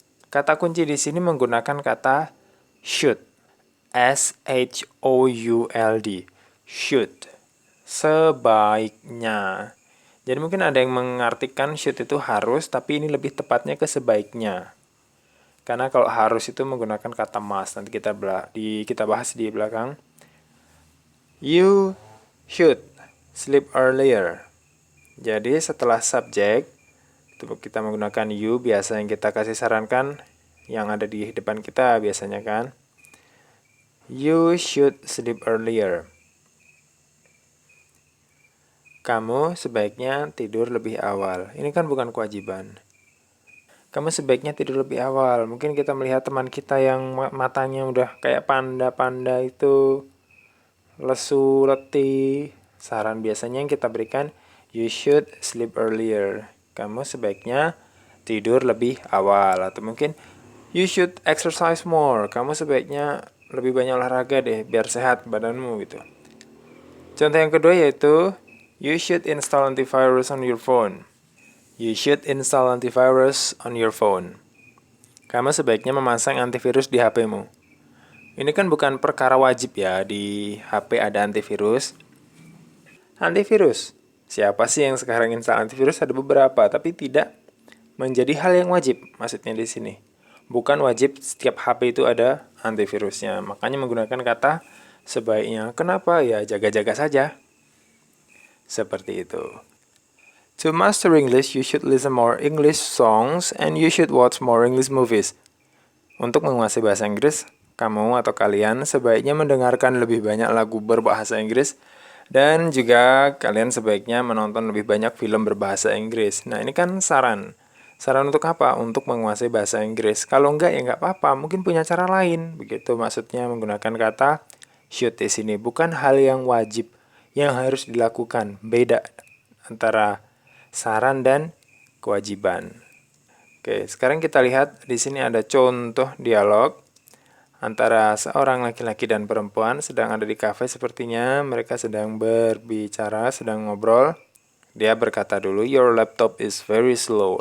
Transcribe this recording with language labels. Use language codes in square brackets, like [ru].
[id] Kata kunci di sini menggunakan kata should. [en] S-H-O-U-L-D. Should. [id] Sebaiknya. Jadi mungkin ada yang mengartikan should itu harus, tapi ini lebih tepatnya ke sebaiknya. Karena kalau harus itu menggunakan kata must. Nanti kita bahas di belakang. [en] You should sleep earlier. [id] Jadi setelah subjek, itu kita menggunakan you. Biasa yang kita kasih sarankan, yang ada di depan kita biasanya kan. [en] You should sleep earlier. [id] Kamu sebaiknya tidur lebih awal. Ini kan bukan kewajiban. Kamu sebaiknya tidur lebih awal. Mungkin kita melihat teman kita yang matanya udah kayak panda-panda itu, lesu, letih. Saran biasanya yang kita berikan, [en] you should sleep earlier. [id] Kamu sebaiknya tidur lebih awal. Atau mungkin, [en] you should exercise more. [id] Kamu sebaiknya lebih banyak olahraga deh, biar sehat badanmu gitu. Contoh yang kedua yaitu, [en] you should install antivirus on your phone. You should install antivirus on your phone. [id] Kamu sebaiknya memasang antivirus di HP-mu. Ini kan bukan perkara wajib ya, di HP ada antivirus. Antivirus. Siapa sih yang sekarang [en] install antivirus? [id] Ada beberapa, tapi tidak menjadi hal yang wajib. Maksudnya di sini. Bukan wajib setiap HP itu ada antivirusnya. Makanya menggunakan kata sebaiknya. Kenapa? Ya jaga-jaga saja. Seperti itu. [en] To master English, you should listen more English songs and you should watch more English movies. [id] Untuk menguasai bahasa Inggris, kamu atau kalian sebaiknya mendengarkan lebih banyak lagu berbahasa Inggris dan juga kalian sebaiknya menonton lebih banyak film berbahasa Inggris. Nah, ini kan saran. Saran untuk apa? Untuk menguasai bahasa Inggris. Kalau enggak, ya enggak apa-apa. Mungkin punya cara lain. Begitu maksudnya menggunakan kata should di sini. Bukan hal yang wajib yang harus dilakukan. Beda antara saran dan kewajiban. Oke, sekarang kita lihat di sini ada contoh dialog antara seorang laki-laki dan perempuan sedang ada di kafe sepertinya. Mereka sedang berbicara, sedang ngobrol. Dia berkata dulu, [en] your laptop is very slow.